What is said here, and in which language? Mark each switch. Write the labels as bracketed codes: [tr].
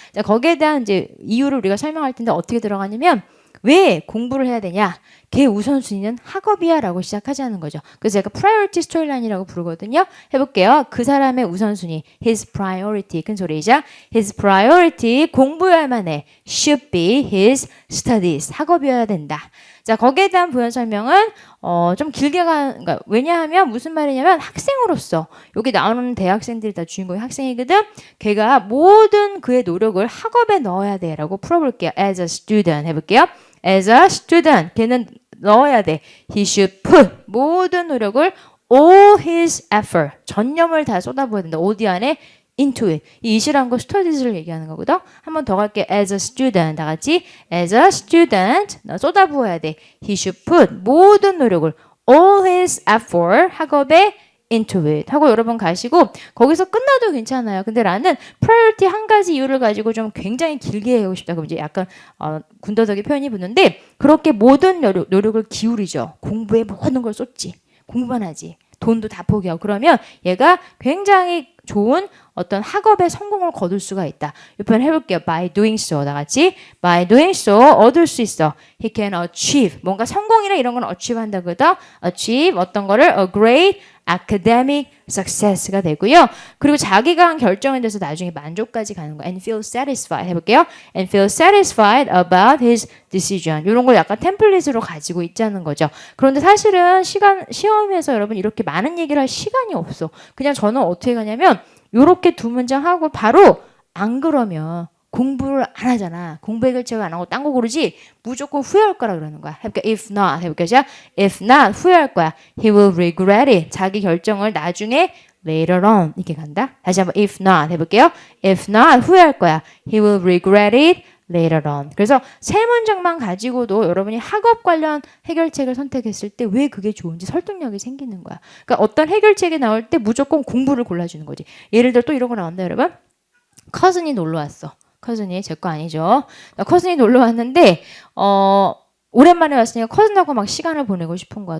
[ko] 자, 거기에 대한 이제 이유를 우리가 설명할 텐데 어떻게 들어가냐면 왜 공부를 해야 되냐? 걔 우선순위는 학업이야 라고 시작하자는 거죠. 그래서 제가 priority storyline이라고 부르거든요. 해볼게요. 그 사람의 우선순위 [en] his priority [ko] 큰 소리죠. his priority 공부여야만 해. [en] should be his studies [ko] 학업이어야 된다. 자, 거기에 대한 부연 설명은 좀 길게 그러니까 왜냐하면 무슨 말이냐면 학생으로서 여기 나오는 대학생들이 다 주인공이 학생이거든. 걔가 모든 그의 노력을 학업에 넣어야 돼라고 풀어볼게요. [en] As a student [ko] 해볼게요. [en] As a student [ko] 걔는 넣어야 돼. [en] He should put [ko] 모든 노력을 [en] all his effort [ko] 전념을 다 쏟아부어야 된다. 어디 안에? [en] into it. [ko] 이 it이란 거 studies를 얘기하는 거거든. 한 번 더 갈게. [en] As a student. [ko] 다 같이 [en] as a student. [ko] 너 쏟아부어야 돼. [en] He should put [ko] 모든 노력을 [en] all his effort [ko] 학업에 [en] into it [ko] 하고 여러 번 가시고 거기서 끝나도 괜찮아요. 근데 나는 priority 한 가지 이유를 가지고 좀 굉장히 길게 하고 싶다. 그럼 이제 약간 군더더기 표현이 붙는데 그렇게 모든 노력을 기울이죠. 공부에 모든 걸 쏟지. 공부만 하지. 돈도 다 포기하고 그러면 얘가 굉장히 좋은 어떤 학업의 성공을 거둘 수가 있다. 이 표현 해볼게요. [en] By doing so. [ko] 다 같이 [en] by doing so [ko] 얻을 수 있어. [en] He can achieve. [ko] 뭔가 성공이나 이런 건 achieve 한다거든. [en] achieve [ko] 어떤 거를 [en] a great academic success가 되고요. [ko] 그리고 자기가 한 결정에 대해서 나중에 만족까지 가는 거. [en] And feel satisfied [ko] 해볼게요. [en] And feel satisfied about his decision. [ko] 이런 걸 약간 템플릿으로 가지고 있자는 거죠. 그런데 사실은 시험에서 여러분 이렇게 많은 얘기를 할 시간이 없어. 그냥 저는 어떻게 가냐면 요렇게 두 문장 하고 바로 안 그러면 공부를 안 하잖아. 공부 해결책을 안 하고 딴 거 고르지 무조건 후회할 거라 그러는 거야. 해볼게요. [en] If not 해볼게요. [ko] 자, [en] if not [ko] 후회할 거야. [en] He will regret it. [ko] 자기 결정을 나중에 [en] later on [ko] 이렇게 간다. 다시 한번 [en] if not [ko] 해볼게요. [en] If not [ko] 후회할 거야. [en] He will regret it later on. [ko] 그래서 세 문장만 가지고도 여러분이 학업 관련 해결책을 선택했을 때 왜 그게 좋은지 설득력이 생기는 거야. 그러니까 어떤 해결책이 나올 때 무조건 공부를 골라주는 거지. 예를 들어 또 이런 거 나온다 여러분. 커슨이 놀러 왔어. 커슨이 제 거 아니죠. 커슨이 놀러 왔는데 오랜만에 왔으니까 커슨하고 막 시간을 보내고 싶은 거야.